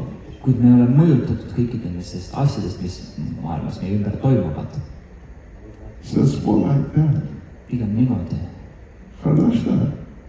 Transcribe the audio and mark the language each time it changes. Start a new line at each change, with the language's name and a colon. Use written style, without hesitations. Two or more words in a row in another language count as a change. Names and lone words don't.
Estonian: kuid me oleme mõjutatud kõikidest nendest asjadest, mis maailmas meie ümber toimuvad.
English: So it's more like that.
Estonian: pigem niimoodi.
Russian: Хорошо.